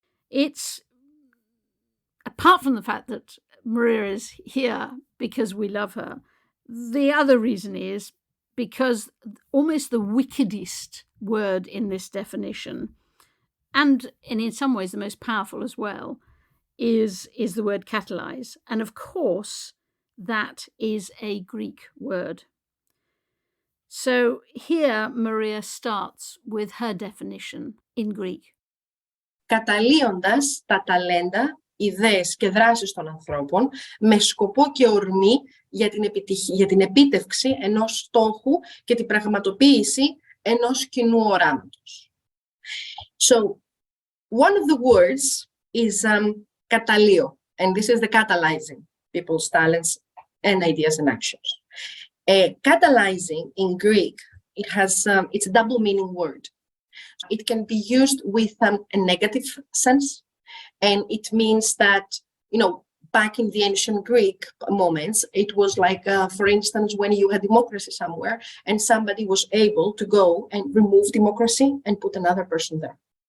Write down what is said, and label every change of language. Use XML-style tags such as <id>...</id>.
<en>It's, apart from the fact that Maria is here because we love her, the other reason is because almost the wickedest word in this definition, and in some ways the most powerful as well, is the word catalyse. And of course, that is a Greek word. So here Maria starts with her definition in Greek.</en> <el>Καταλύοντας τα ταλέντα, ιδέες και δράσεις των ανθρώπων με σκοπό και ορμή για την επίτευξη ενός στόχου και την πραγματοποίηση ενός κοινού οράματος.</el> <en>So, one of the words is καταλύω, and this is the catalyzing people's talents and ideas and actions. Catalyzing in Greek, it has it's a double meaning word. It can be used with a negative sense, and it means that, back in the ancient Greek moments, it was like, for instance, when you had democracy somewhere and somebody was able to go and remove democracy and put another person there.</en>